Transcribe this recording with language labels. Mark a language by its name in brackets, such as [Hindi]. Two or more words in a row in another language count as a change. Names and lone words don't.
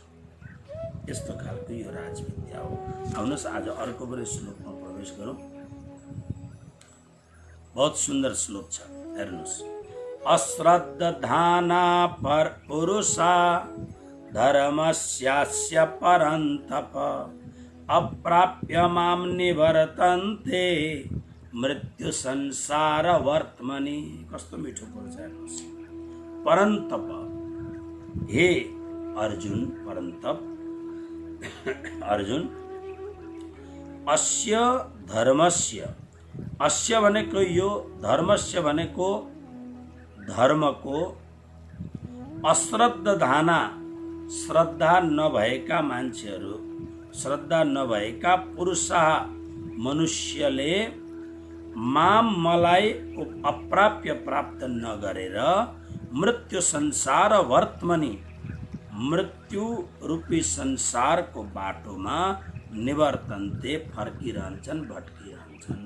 [Nepali] यस्तो खालको यो राजविद्या हो। आउनुहोस् आज अर्को पनि श्लोकमा प्रवेश गरौँ। [Hindi] बहुत सुन्दर [Nepali] श्लोक छ, हेर्नुहोस्। [Sanskrit] अश्रद्धाना पर पुरुषा धर्मस्यास्य परन्तप अप्राप्य माम निवर्तन्ते मृत्यु संसार वर्तमनि। [Nepali] कस्तो मिठो पर्छ हेर्नुहोस्। परन्तप, हे अर्जुन, परन्तप अर्जुन, [Sanskrit] अस्य धर्मस्य, [Nepali] अस्य भनेको यो, धर्मस्य भनेको धर्मको, अश्रद्धाना श्रद्धा नभएका मान्छेहरू, श्रद्धा नभएका पुरुषा मनुष्यले माम मलाई अप्राप्य प्राप्त नगरेर [Sanskrit] मृत्यु संसार वर्तमनि, [Nepali] मृत्यु रूपी संसारको बाटोमा निवर्तन्ते फर्किरहन्छन्, भट्किरहन्छन्।